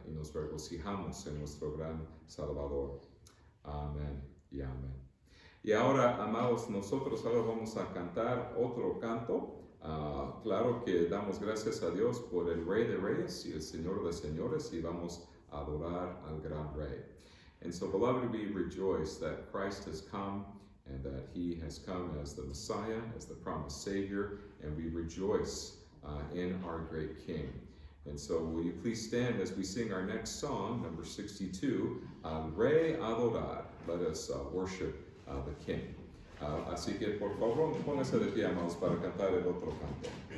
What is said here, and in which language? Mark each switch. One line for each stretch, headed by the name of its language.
Spanish: Y nos regocijamos en nuestro gran Salvador. Amén y amén. Y ahora, amados, nosotros ahora vamos a cantar otro canto. Claro que damos gracias a Dios por el Rey de Reyes y el Señor de Señores, y vamos a adorar al gran Rey.
English: And so, beloved, we rejoice that Christ has come, and that He has come as the Messiah, as the promised Savior, and we rejoice in our great King. And so, will you please stand as we sing our next song, number 62, Al Rey Adorar. Let us worship the King.
Spanish: Así que, por favor, pónganse de pie, amados, para cantar el otro canto.